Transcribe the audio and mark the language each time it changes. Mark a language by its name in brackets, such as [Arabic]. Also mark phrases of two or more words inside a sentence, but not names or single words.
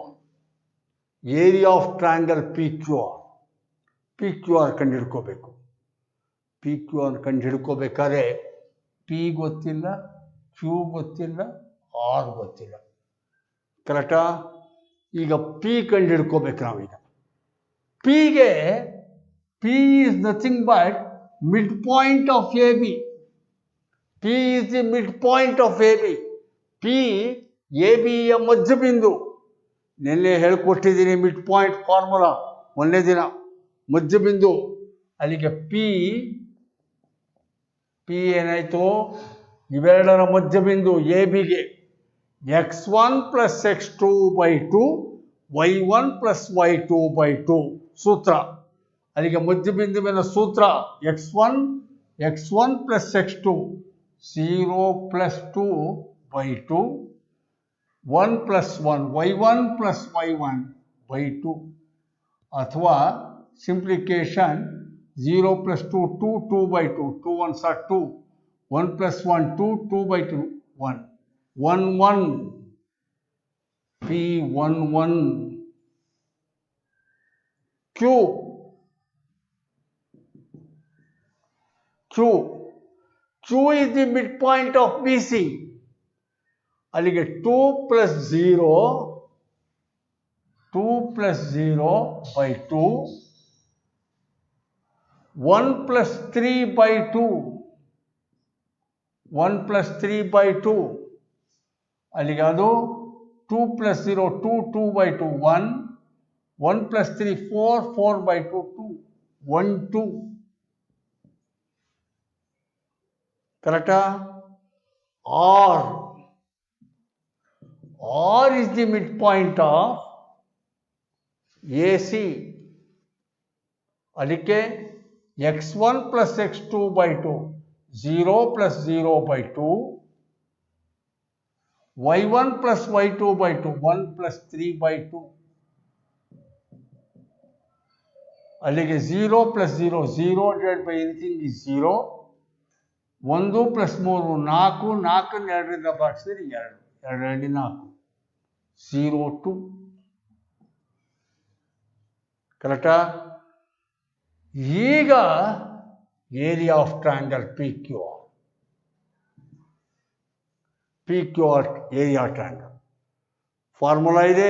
[English] area of triangle [Kannada] PQR ಕಂಡುಹಿಡ್ಕೋಬೇಕು. PQR ಕಂಡುಹಿಡ್ಕೋಬೇಕಾದ್ರೆ P ಗೊತ್ತಿಲ್ಲ, Q ಗೊತ್ತಿಲ್ಲ, R ಗೊತ್ತಿಲ್ಲ. ಕರೆಕ್ಟಾ? ಈಗ P ಕಂಡುಹಿಡ್ಕೋಬೇಕು ನಾವೀಗ. [English] Pಗೆ P is nothing but midpoint of AB. P is the midpoint of AB. [Kannada] P AB ಯ ಮಧ್ಯಬಿಂದು. ನೆನ್ನೆ ಹೇಳ್ಕೊಟ್ಟಿದ್ದೀನಿ [English] mid point formula [Kannada] ಒಂದೇ ದಿನ. ಮಧ್ಯಬಿಂದು ಅಲ್ಲಿಗೆ P ಏನಾಯಿತು? ಇವೆರಡರ ಮಧ್ಯಬಿಂದು ABಗೆ x1 + x2/2 y1 + y2/2 ಸೂತ್ರ. ಅಲ್ಲಿಗೆ ಮಧ್ಯಬಿಂದುವಿನ ಸೂತ್ರ x1 + x2 0 + 2/2 1 + 1 y1 + y1/2 ಅಥವಾ ಸಿಂಪ್ಲಿಕೇಶನ್ 0 + 2 2/2 2 1s are 2 1 + 1 2 2/2 1 1 1 P11. [English] Q is the midpoint of BC. [Kannada] ಅಲ್ಲಿಗೆ 2 + 0/2 1 + 3/2 1 + 3/2 ಅಲ್ಲಿಗೆ ಅದು 2 + 0 2 2/2 1 1 + 3 4 4/2 2 1 2. ಕರೆಕ್ಟಾ? [English] R is the midpoint of AC. [Kannada] ಅದಕ್ಕೆ x1 + x2/2 0 + 0/2 y1 + y2/2 1 + 3/2 ಅಲ್ಲಿಗೆ 0 + 0 0 / [English] anything is [Kannada] 0 1 + 3 4 4 2ರಿಂದ ಭಾಗಿಸಿದ್ರೆ 2 2 4 0 2. ಕರೆಕ್ಟಾ? ಈಗ [English] area of triangle PQR area triangle formula [Kannada] ಇದೆ.